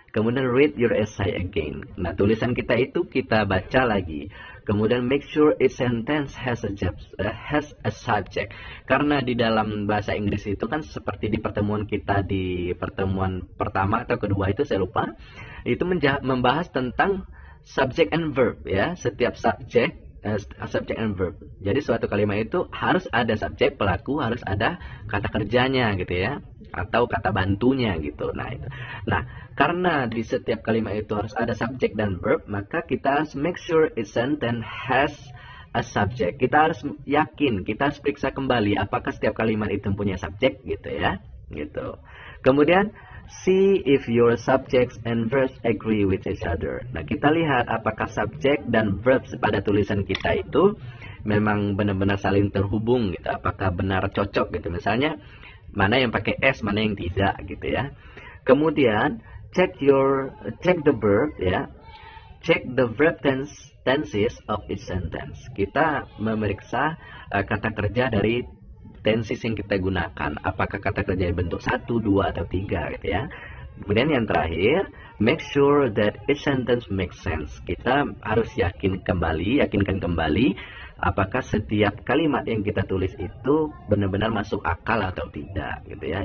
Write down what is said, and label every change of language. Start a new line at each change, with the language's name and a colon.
Indonesian: Kemudian
English: read your essay again.
Indonesian: Nah, tulisan kita itu kita baca lagi. Kemudian
English: make sure each sentence has a subject.
Indonesian: Karena di dalam bahasa Inggris itu kan seperti di pertemuan kita di pertemuan pertama atau kedua itu saya lupa, itu membahas tentang subject and verb, ya. Setiap subject and verb. Jadi suatu kalimat itu harus ada subjek pelaku, harus ada kata kerjanya, gitu ya, atau kata bantunya, gitu. Nah, karena di setiap kalimat itu harus ada subjek dan verb, maka kita harus
English: make sure each sentence has a subject.
Indonesian: Kita harus yakin, kita harus periksa kembali apakah setiap kalimat itu punya subjek, gitu ya, gitu. Kemudian
English: see if your subjects and verbs agree with each other.
Indonesian: Nah, kita lihat apakah subjek dan verbs pada tulisan kita itu memang benar-benar saling terhubung, gitu. Apakah benar cocok, gitu. Misalnya mana yang pakai s, mana yang tidak, gitu ya. Kemudian
English: check the verb, ya. Check the verb tenses of each sentence.
Indonesian: Kita memeriksa kata kerja dari tenses yang kita gunakan, apakah kata kerja bentuk 1, 2, atau 3, gitu ya. Kemudian yang terakhir,
English: make sure that each sentence makes sense.
Indonesian: Kita harus yakinkan kembali apakah setiap kalimat yang kita tulis itu benar-benar masuk akal atau tidak, gitu ya.